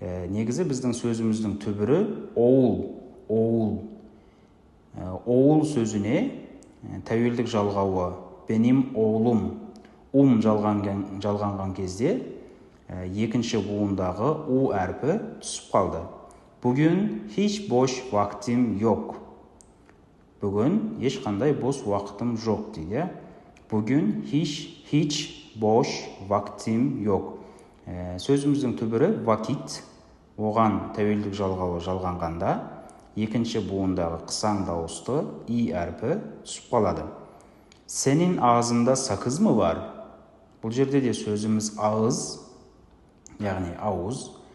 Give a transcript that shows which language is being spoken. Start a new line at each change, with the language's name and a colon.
Kazakh: Негізі біздің сөзіміздің түбірі оул. Оул сөзіне тәуелдік жалғауы
Turkish: benim oğlum
Kazakh: жалғанған кезде екінші буындағы у әрпі түсіп қалды.
Turkish: Bugün hiç boş vaktim yok.
Kazakh: Бүгін ешқандай бос уақытым жоқ дейді.
Turkish: Bugün hiç boş vaktim yok.
Kazakh: Сөзіміздің түбірі вакит, оған тәуелдік жалғауы жалғанғанда екінші буындағы қысаң дауысты и әрпі түсіп қалады.
Turkish: Senin ağzında sakız mı var?
Kazakh: Бұл жерде де сөзіміз ağız, яғни ауыз.